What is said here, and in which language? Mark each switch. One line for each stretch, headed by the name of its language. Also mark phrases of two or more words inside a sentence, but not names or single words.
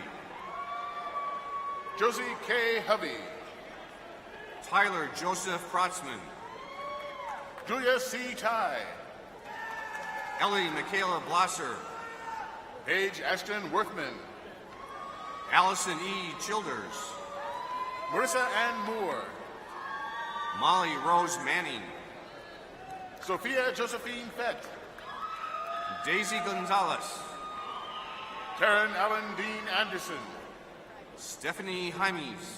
English: Josie K. Hovey. Tyler Joseph Protzman. Julia C. Ty. Ellie Michaela Blosser. Paige Ashton Worthman. Allison E. Childers. Marissa Ann Moore. Molly Rose Manning. Sophia Josephine Fett. Daisy Gonzalez. Taryn Allen Dean Anderson. Stephanie Jaimes.